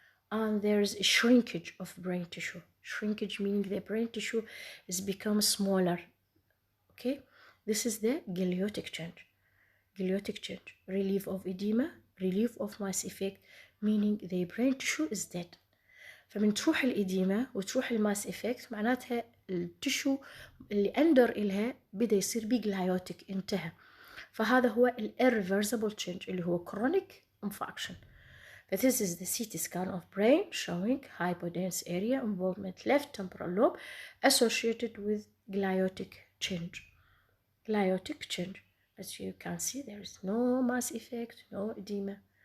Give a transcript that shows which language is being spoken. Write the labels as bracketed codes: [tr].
[en] And there is a shrinkage of brain tissue. Shrinkage meaning the brain tissue is become smaller. Okay, this is the gliotic change. Gliotic change, relief of edema, relief of mass effect, meaning the brain tissue is dead. [ar] فمن تروح الإديمة وتروح الماس إفكت معناتها التشو اللي أندر إلها بدأ يصير بيه gliotic انتهى. فهذا هو [en] irreversible change [ar] اللي هو [en] chronic infarction. But this is the CT scan of brain showing hypodense area involvement left temporal lobe associated with gliotic change. Gliotic change. As you can see, there is no mass effect, no edema.